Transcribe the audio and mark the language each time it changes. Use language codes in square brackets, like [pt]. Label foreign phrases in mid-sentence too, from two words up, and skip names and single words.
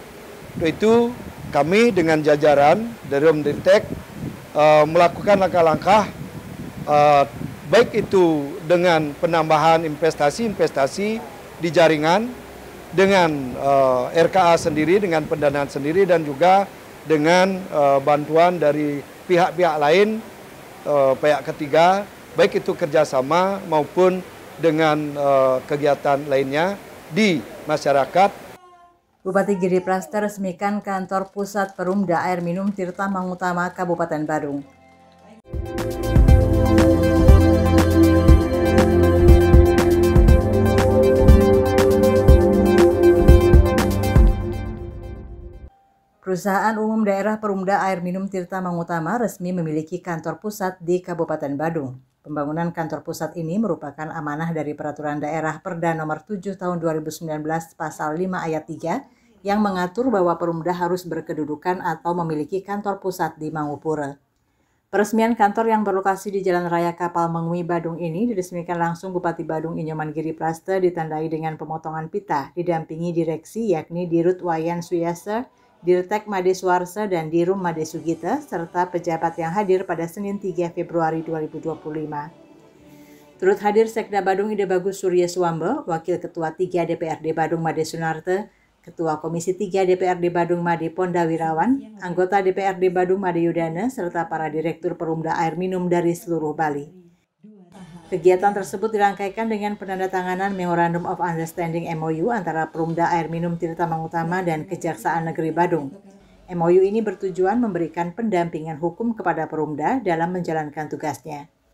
[id] Untuk itu kami dengan jajaran dari Omnitek melakukan langkah-langkah baik itu dengan penambahan investasi di jaringan, dengan RKA sendiri, dengan pendanaan sendiri, dan juga dengan bantuan dari pihak-pihak lain, pihak ketiga, baik itu kerjasama maupun dengan kegiatan lainnya di masyarakat. Bupati Giri Prasta resmikan kantor pusat Perumda Air Minum Tirta Mangutama Kabupaten Badung. Perusahaan Umum Daerah Perumda Air Minum Tirta Mangutama resmi memiliki kantor pusat di Kabupaten Badung. Pembangunan kantor pusat ini merupakan amanah dari Peraturan Daerah Perda Nomor 7 Tahun 2019 Pasal 5 Ayat 3 yang mengatur bahwa Perumda harus berkedudukan atau memiliki kantor pusat di Mangupura. Peresmian kantor yang berlokasi di Jalan Raya Kapal Mengui Badung ini diresmikan langsung Bupati Badung Inyoman Giri Prasta ditandai dengan pemotongan pita didampingi direksi yakni Dirut Wayan Suyasa, Dirtek Made Suarsa dan Dirum Made Sugita serta pejabat yang hadir pada Senin 3 Februari 2025. Turut hadir Sekda Badung Ide Bagus Surya Suwambe, Wakil Ketua 3 DPRD Badung Made Sunarte, Ketua Komisi 3 DPRD Badung Made Ponda Wirawan, anggota DPRD Badung Made Yudana, serta para Direktur Perumda Air Minum dari seluruh Bali. Kegiatan tersebut dirangkaikan dengan penandatanganan [en] Memorandum of Understanding [id] MOU antara Perumda Air Minum Tirta Mangutama dan Kejaksaan Negeri Badung. MOU ini bertujuan memberikan pendampingan hukum kepada Perumda dalam menjalankan tugasnya.